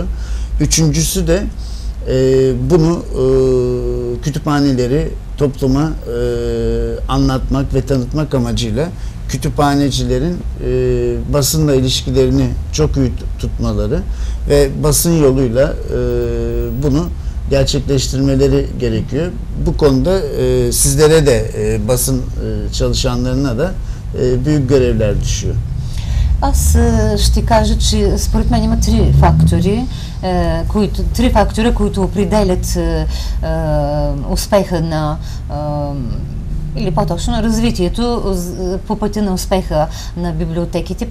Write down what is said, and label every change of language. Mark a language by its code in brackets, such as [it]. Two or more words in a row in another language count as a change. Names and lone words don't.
[tr] Üçüncüsü de bunu kütüphaneleri topluma anlatmak ve tanıtmak amacıyla kütüphanecilerin basınla ilişkilerini çok iyi tutmaları ve basın yoluyla bunu gerçekleştirmeleri gerekiyor. Bu konuda sizlere de basın çalışanlarına da büyük görevler düşüyor. [bg] Аз ще кажа, че според мен има три фактора, които определят успеха на или по-точно на развитието по пътя на успеха на библиотеките.